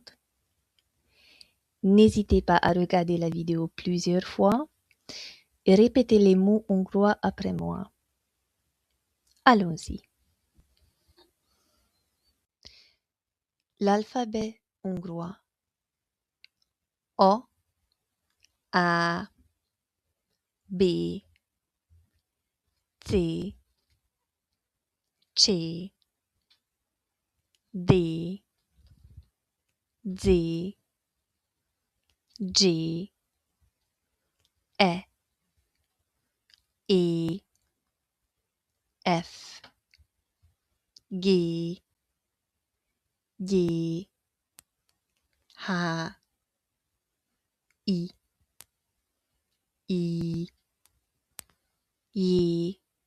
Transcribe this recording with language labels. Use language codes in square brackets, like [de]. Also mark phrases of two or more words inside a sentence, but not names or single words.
[fr] N'hésitez pas à regarder la vidéo plusieurs fois et répétez les mots hongrois après moi. Allons-y. L'alphabet hongrois. O, A, B, C, C, D, Z, G, E, F, G, G, H, I, J,